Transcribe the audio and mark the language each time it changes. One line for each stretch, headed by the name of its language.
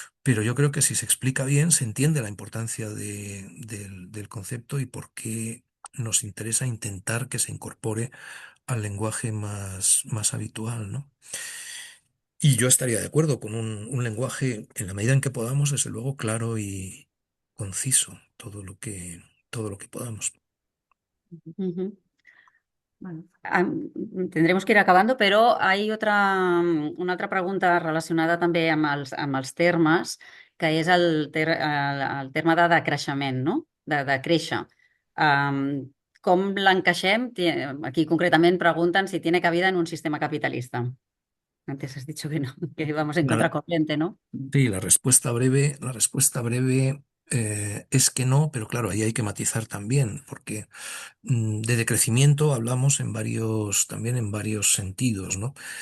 Spanish: Pero yo creo que si se explica bien, se entiende la importancia del concepto y por qué nos interesa intentar que se incorpore al lenguaje más habitual, ¿no? Y yo estaría de acuerdo con un lenguaje, en la medida en que podamos, desde luego, claro y conciso, todo lo que podamos. Ujú. Bueno, Tendremos que ir acabando,
Catalan: però una altra pregunta relacionada també amb els termes, que és el terme de decreixement, no? De créixer. Um, com l'encaixem? Aquí concretament pregunten
Spanish: si tiene cabida en un sistema capitalista. Antes has dicho que no, que vamos en La- contracorriente, ¿no? sí, la respuesta breve es que no, pero claro, ahí hay que matizar también, porque de decrecimiento hablamos también en varios sentidos, ¿no?